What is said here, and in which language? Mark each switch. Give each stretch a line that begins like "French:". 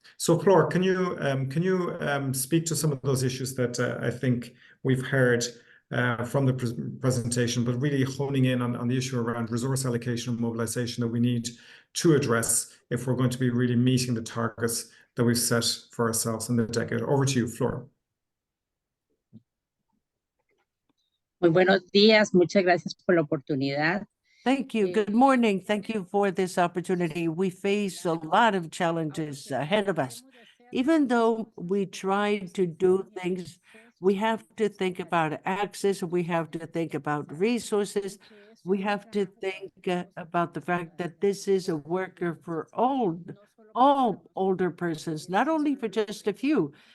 English: So Flor, can you speak to some of those issues that I think we've heard from the presentation, but really honing in on the issue around resource allocation and mobilization that we need to address if we're going to be really meeting the targets that we've set for ourselves in the decade. Over to you, Flor.
Spanish: Muy buenos días, muchas gracias por la oportunidad.
English: Thank you. Good morning. Thank you for this opportunity. We face a lot of challenges ahead of us. Even though we try to do things, we have to think about access, we have to think about resources, we have to think about the fact that this is a worker for all older persons, not only for just a few.